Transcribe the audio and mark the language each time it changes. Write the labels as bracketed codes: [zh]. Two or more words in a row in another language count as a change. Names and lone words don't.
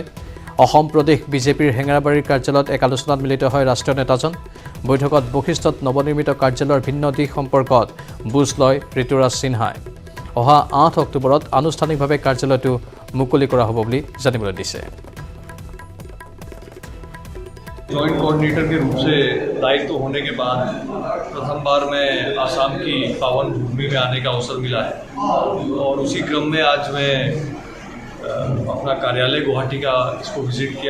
[as] অসম প্ৰদেশ বিজেপিৰ হেঙেৰাবাৰীৰ কাৰ্যালয়ত এক আলোচনাত মিলিত হয় ৰাষ্ট্ৰীয় নেতাজন। বৈঠকত বশিষ্ঠত নৱনিৰ্মিত কাৰ্যালয়ৰ ভিন্ন দিশ সম্পৰ্কত বুজ লয় ঋতুৰাজ সিনহাই। অহা 8 অক্টোবৰত আনুষ্ঠানিকভাৱে কাৰ্যালয়টো মুকলি কৰা হ'ব বুলি জানিবলৈ দিছে। [hi] जॉइंट कोऑर्डिनेटर के रूप से दायित्व होने के बाद प्रथम बार मैं आसाम की पावन भूमि में आने का अवसर मिला है और उसी क्रम में आज मैं अपना कार्यालय गुवाहाटी का इसको विजिट किया।